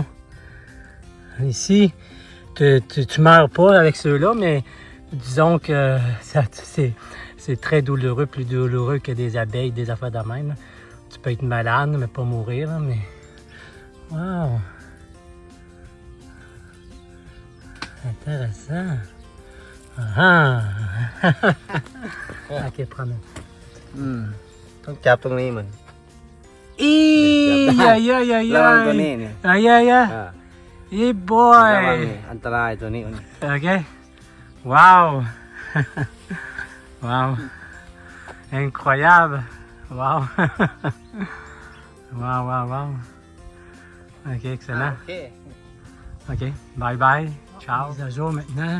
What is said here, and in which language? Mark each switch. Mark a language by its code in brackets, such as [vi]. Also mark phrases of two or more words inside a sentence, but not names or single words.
[fr] Ici, tu meurs pas avec ceux-là, mais disons que c'est très douloureux, plus douloureux que des abeilles, des affaires de même. Tu peux être malade, mais pas mourir. Là, mais wow. Intéressant. Ok, prends-le. [th] ต้องจับตรงนี้มัน [fr] Aïe, aïe, aïe, [th] ระวังตัวนี้ [fr] aïe. [th] เนี่ย [fr] Aïe, aïe, aïe. [th] อ่า [en] Hey [th] ระวัง [en] boy. [th] นี่อันตรายตัวนี้มัน [fr] Ok. Wow. Wow. Incroyable. Wow. Wow. Ok, excellent. [th] โอเค [fr] Ok, [en] bye bye. [fr] Ciao. Mise à jour maintenant.